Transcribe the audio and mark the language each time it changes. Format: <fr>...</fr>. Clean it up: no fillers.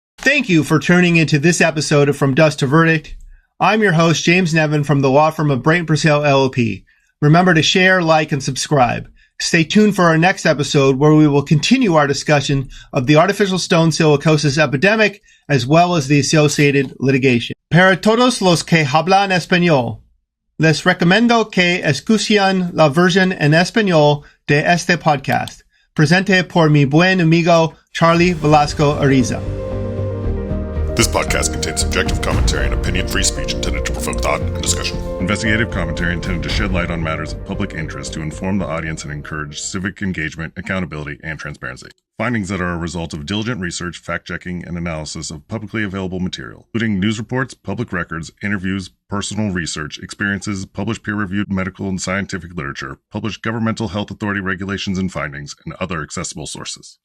<en>Thank you for tuning into this episode of From Dust to Verdict. I'm your host, James Nevin from the law firm of Brayton Purcell LLP. Remember to share, like, and subscribe. Stay tuned for our next episode where we will continue our discussion of the artificial stone silicosis epidemic as well as the associated litigation.</en> <es>Para todos los que hablan español, les recomiendo que escuchen la versión en español de este podcast, presente por mi buen amigo Charlie Velasco Ariza.</es> <en>This podcast contains subjective commentary and opinion-free speech intended to provoke thought and discussion. Investigative commentary intended to shed light on matters of public interest to inform the audience and encourage civic engagement, accountability, and transparency. Findings that are a result of diligent research, fact-checking, and analysis of publicly available material, including news reports, public records, interviews, personal research, experiences, published peer-reviewed medical and scientific literature, published governmental health authority regulations and findings, and other accessible sources.</en>